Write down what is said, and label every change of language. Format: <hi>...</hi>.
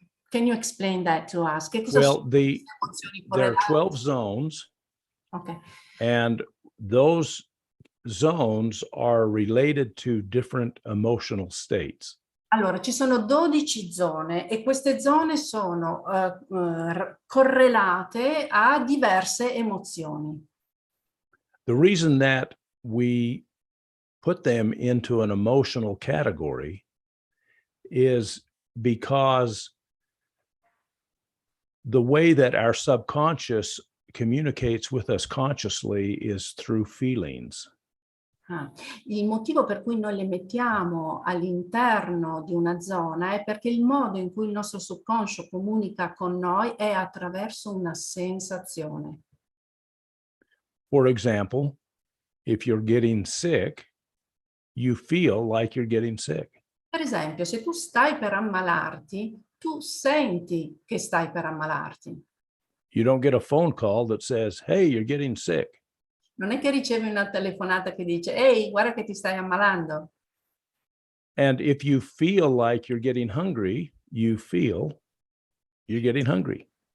<en>Can you explain that to us?</en> <it>Che cosa</it> <en>Well, there are 12</en> <it>correlate?</it> <en>zones. Okay. And those zones are related to different emotional states.</en> <it>Allora, ci sono 12 zone e queste zone sono correlate a diverse emozioni.</it> <en>The reason that we put them into an emotional category is because the way that our subconscious communicates with us consciously is through feelings.</en> <it>Il motivo per cui noi le mettiamo all'interno di una zona è perché il modo in cui il nostro subconscio comunica con noi è attraverso una sensazione.</it> <en>For example, if you're getting sick, you feel like you're getting sick.</en> <it>Per esempio, se tu stai per ammalarti, tu senti che stai per ammalarti.</it> <en>You don't get a phone call that says, hey, you're getting sick.</en> <it>Non è che ricevi una telefonata che dice, ehi, guarda che ti stai ammalando.</it> <en>And if you feel like you're getting hungry, you feel you're getting hungry.</en>